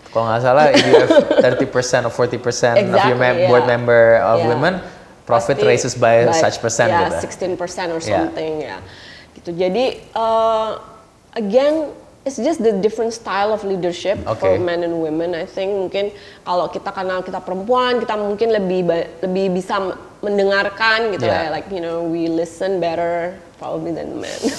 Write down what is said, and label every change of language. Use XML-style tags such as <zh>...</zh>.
<id>Kalau nggak salah,</id> <en>if you have 30% or 40% of your board member of women, profit raises by such percent. 16% or something</en> <id>ya. Gitu. Jadi</id> <en>again. It's just the different style of leadership for men and women. I think</en> <id>mungkin kalau karena kita perempuan, kita mungkin lebih bisa mendengarkan gitu ya.</id> <en>Like we listen better probably than men.</en>